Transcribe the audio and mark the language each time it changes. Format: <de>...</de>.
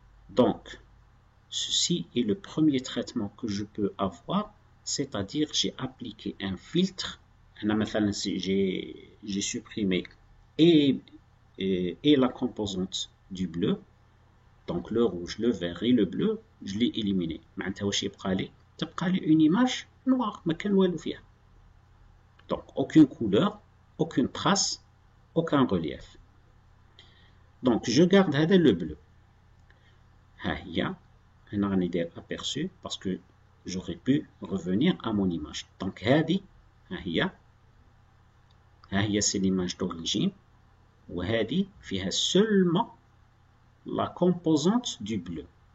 <fr>Donc, ceci est le premier traitement que je peux avoir, c'est-à-dire j'ai appliqué un filtre. J'ai supprimé et la composante du bleu, donc le rouge, le vert et le bleu, je l'ai éliminé.</fr> <ar>معناتها واش يبقى لي؟ تبقى لي</ar> <fr>une image noire,</fr> <ar>ما كان والو فيها.</ar> <fr>Donc aucune couleur, aucune trace, aucun relief. Donc je garde</fr> <ar>هذا</ar> <fr>le bleu.</fr> <ar>ها هي هنا راني داير</ar> <fr>aperçu parce que j'aurais pu revenir à mon image. Donc</fr> <ar>هذه ها هي</ar> <fr>c'est l'image d'origine</fr> <ar>وهذه فيها</ar> <fr>seulement la composante du bleu.</fr>